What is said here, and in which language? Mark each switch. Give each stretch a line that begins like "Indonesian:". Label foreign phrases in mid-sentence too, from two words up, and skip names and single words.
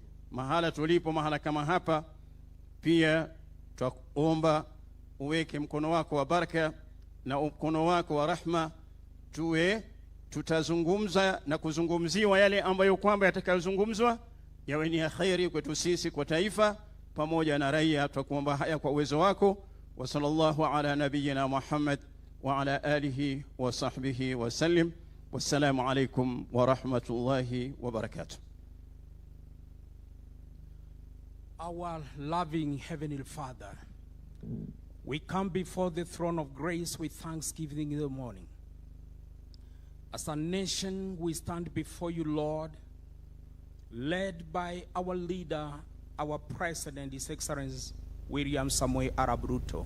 Swahili: Mahala tulipo, mahala kama hapa, pia twaomba uweke mkono wako wa baraka na mkono wako wa rahma, tutazungumza na kuzungumziwa yale ambayo kwamba yatakayozungumzwa yawe ni ya khairi kwetu sisi, kwa taifa pamoja na raia. Twakuomba haya kwa uwezo wako.
Arabic: وصلى الله على نبينا محمد وعلى آله وصحبه وسلم. والسلام عليكم ورحمة الله وبركاته.
English: Our loving Heavenly Father, we come before the throne of grace with thanksgiving in the morning. As a nation, we stand before you, Lord, led by our leader, our President, His Excellency William Samoei Arap Ruto.